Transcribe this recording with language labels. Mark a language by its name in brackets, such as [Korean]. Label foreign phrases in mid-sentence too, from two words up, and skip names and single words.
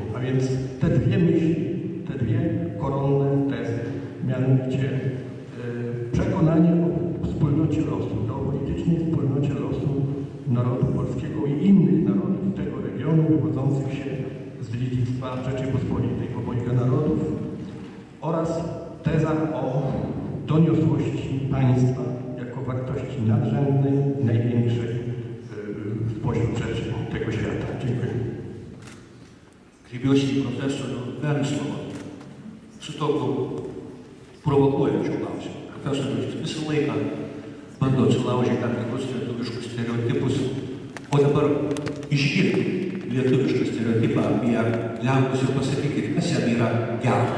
[Polish] A więc te dwie myśli, te dwie koronne tezy, mianowicie przekonanie o wspólnocie losu, geopolitycznej wspólnocie losu narodu polskiego i innych narodów tego regionu wywodzących się z dziedzictwa Rzeczypospolitej obojga narodów oraz teza o doniosłości państwa jako wartości nadrzędnej, największej spośród rzeczy tego świata. Dziękuję. [Lithuanian] Kreipiuosi į profesorių Venclovą su tokiu provokuojančiu klausimu. Profesorius visą laiką bando atsilaužyti tam tikrus lietuviškus stereotipus, o dabar išgirti lietuvišką stereotipą apie Lenkus ir pasakykit, kas jam yra gero.